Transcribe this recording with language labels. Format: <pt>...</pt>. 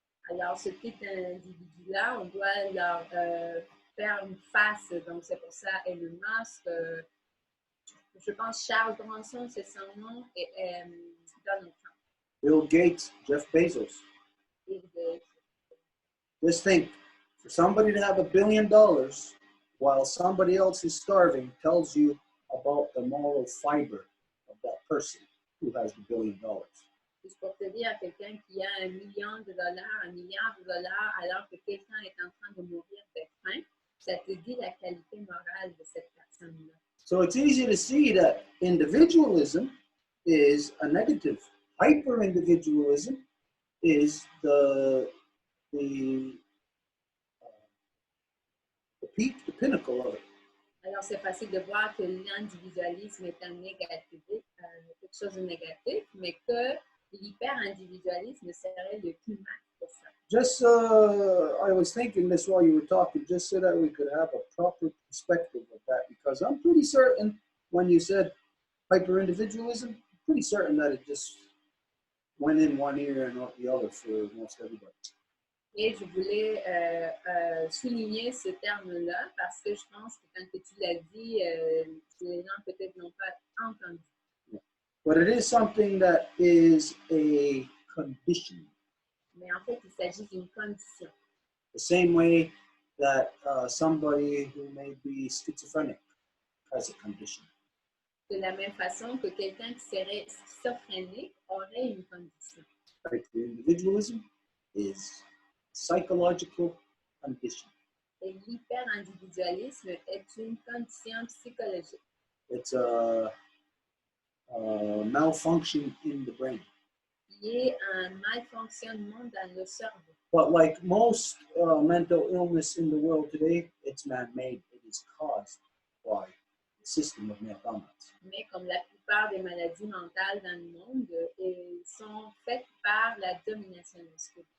<fr>Alors, ce type d'individu-là, on doit leur faire une face. Donc, c'est pour ça Elon Musk, je pense Charles Branson, c'est son nom, et Donald Trump. Bill Gates, Jeff Bezos. Bill Gates.</fr> <en>Just think, for somebody to have $1 billion while somebody else is starving tells you about the moral fiber of that person who has the $1 billion.</en> <fr>Juste pour te dire, quelqu'un qui a $1 million, $1 milliard, alors que quelqu'un est en train de mourir de faim, ça te dit la qualité morale de cette personne-là.</fr> <en>So it's easy to see that individualism is a negative. Hyper-individualism is the peak, the pinnacle of it.</en> <fr>Alors, c'est facile de voir que l'individualisme est un négatif, quelque chose de négatif, mais que l'hyper-individualisme serait le climax de ça.</fr> <en>Just, I was thinking this while you were talking, just so that we could have a proper perspective of that, because I'm pretty certain when you said hyper-individualism, I'm pretty certain that it just went in one ear and out the other for most everybody.</en> <fr>Et je voulais souligner ce terme-là parce que je pense que quand tu l'as dit, les gens peut-être n'ont pas entendu.</fr> <en>But it is something that is a condition.</en> <fr>Mais en fait, il s'agit d'une condition.</fr> <en>The same way that somebody who may be schizophrenic has a condition.</en> <fr>De la même façon que quelqu'un qui serait schizophrénique aurait une condition.</fr> <en>Individualism is psychological condition.</en> <fr>Et l'hyper-individualisme est une condition psychologique.</fr> <en>It's a malfunction in the brain.</en> <fr>Il y a un malfonctionnement dans le cerveau.</fr> <en>But like most mental illness in the world today, it's man-made. It is caused by the system of McDonald's.</en> <fr>Mais comme la plupart des maladies mentales dans le monde, elles sont faites par la domination masculine.</fr>